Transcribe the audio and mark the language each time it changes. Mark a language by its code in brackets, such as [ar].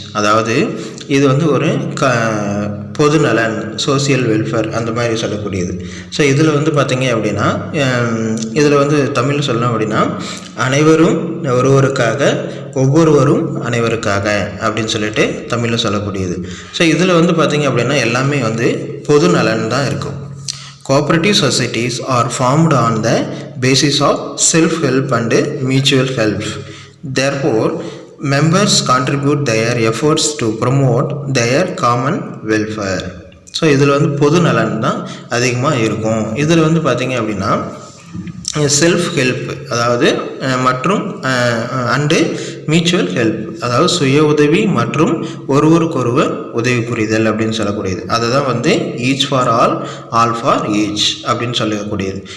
[ta] அதாவது இது வந்து ஒரு பொது நலன், சோசியல் வெல்ஃபேர் அந்த மாதிரி சொல்லக்கூடியது. ஸோ இதில் வந்து பார்த்திங்க அப்படின்னா இதில் வந்து தமிழில் சொல்லணும் அப்படின்னா அனைவரும் ஒருவருக்காக ஒவ்வொருவரும் அனைவருக்காக அப்படின்னு சொல்லிட்டு தமிழில் சொல்லக்கூடியது. ஸோ இதில் வந்து பார்த்திங்க அப்படின்னா எல்லாமே வந்து பொது நலன் தான் இருக்கும். [en] Cooperative societies are formed on the basis of self-help and mutual help. Therefore, members contribute their efforts to promote their common welfare. [ta] So இதில் வந்து பொது நலன் தான் அதிகமாக இருக்கும். இதில் வந்து பார்த்திங்க அப்படின்னா செல்ஃப் ஹெல்ப் அதாவது மற்றும் அண்டு மியூச்சுவல் ஹெல்ப் அதாவது சுய உதவி மற்றும் ஒருவருக்கொருவர் உதவி புரிதல் அப்படின்னு சொல்லக்கூடியது. அதை தான் வந்து [en] each for all, all for each [ta] அப்படின்னு சொல்லக்கூடியது.